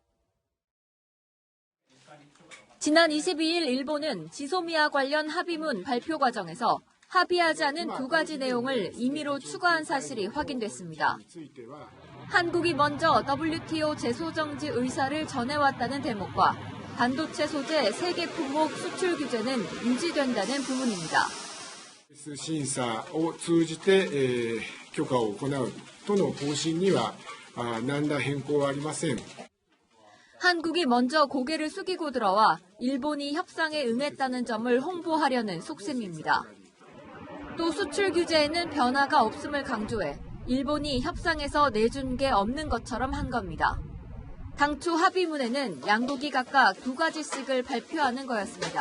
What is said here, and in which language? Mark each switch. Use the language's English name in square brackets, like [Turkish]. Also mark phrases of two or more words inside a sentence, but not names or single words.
[Korean] 지난 22일 일본은 지소미아 관련 합의문 발표 과정에서 합의하지 않은 두 가지 내용을 임의로 추가한 사실이 확인됐습니다. 한국이 먼저 WTO 제소정지 의사를 전해왔다는 대목과 반도체 소재 세계 품목 수출 규제는 유지된다는 부분입니다. [Japanese] 審査を通じて許可を行うとの方針には何ら変更はありません. [Korean] 한국이 먼저 고개를 숙이고 들어와 일본이 협상에 응했다는 점을 홍보하려는 속셈입니다. 또 수출 규제에는 변화가 없음을 강조해 일본이 협상에서 내준 게 없는 것처럼 한 겁니다. 당초 합의문에는 양국이 각각 두 가지씩을 발표하는 거였습니다.